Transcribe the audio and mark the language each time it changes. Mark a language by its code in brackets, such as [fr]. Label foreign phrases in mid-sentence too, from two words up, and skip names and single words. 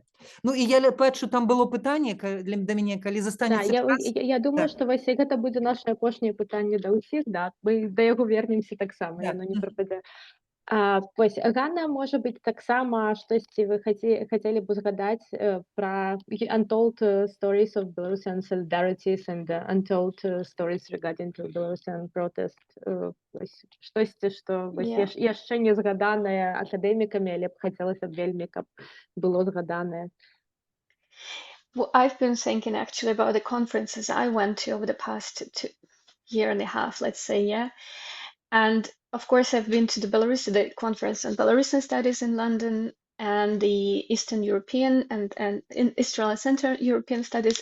[be] Ну, і я бачу, там было пытанне да мяне, калі застанецца час. Я думаю, што вось гэта будзе наша апошняе пытанне да ўсіх, да. Мы да яго вернемся таксама, яно не прападзе. Вось, Ганна, можа быць, таксама штосьці вы хацелі б узгадаць пра [en] untold stories of Belarusian solidarities and untold stories regarding to Belarusian protest. [be] Штосьці, што яшчэ не згаданае акадэмікамі, але б хацелася б вельмі, каб было згаданае. [en] Well, I've been thinking actually about the conferences I went to over the past year and a half, let's say, yeah. And of course, I've been to the conference on Belarusian studies in London and the Eastern European and in Israel and Central European studies.